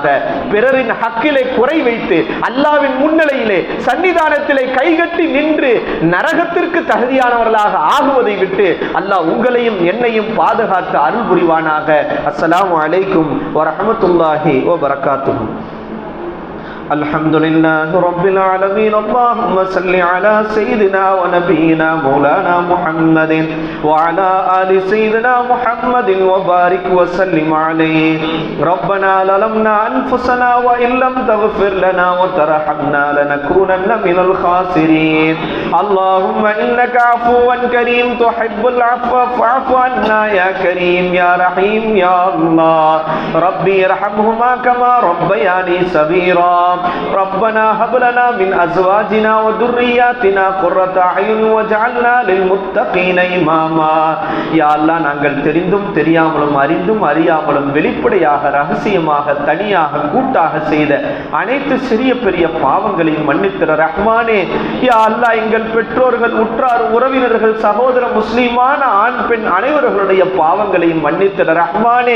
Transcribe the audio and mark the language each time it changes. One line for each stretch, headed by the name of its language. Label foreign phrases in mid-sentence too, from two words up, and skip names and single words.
Tamil: பிறரின் ஹக்கிலே குறை வைத்து அல்லாஹ்வின் முன்னிலையிலே சன்னிதானத்திலே கைகட்டி நின்று நரகத்திற்கு தகுதியானவர்களாக ஆகுவதை விட்டு அல்லாஹ் உங்களையும் என்னையும் பாதுகாத்து அருள் புரிவானாக.
Arabic: السلام عليكم ورحمة الله وبركاته. الحمد لله رب العالمين. اللهم صل على سيدنا ونبينا مولانا محمد وعلى آل سيدنا محمد وبارك وسلم عليه. ربنا ظلمنا أنفسنا وإن لم تغفر لنا وترحمنا لنكونن من الخاسرين. اللهم إنك عفو كريم تحب العفو فاعف عنا يا كريم يا رحيم يا الله. ربي ارحمهما كما ربياني صغيرا. ربنا هب لنا من ازواجنا وذرياتنا قرة اعين واجعلنا للمتقين اماما. يا الله,
Tamil: நாங்கள் தெரிந்தும் தெரியாமலும் அறிந்தும் அறியாமலும் வெளிப்படையாக ரகசியமாக தனியாக கூட்டாக செய்த அனைத்து சிறிய பெரிய பாவங்களையும் மன்னித்திர ரஹ்மானே.
Arabic: يا الله,
Tamil: எங்கள் பெற்றோர்கள், உற்றார், உறவினர்கள், சகோதர முஸ்லிமான ஆண் பெண் அனைவர்களுடைய பாவங்களையும் மன்னித்திர ரஹ்மானே.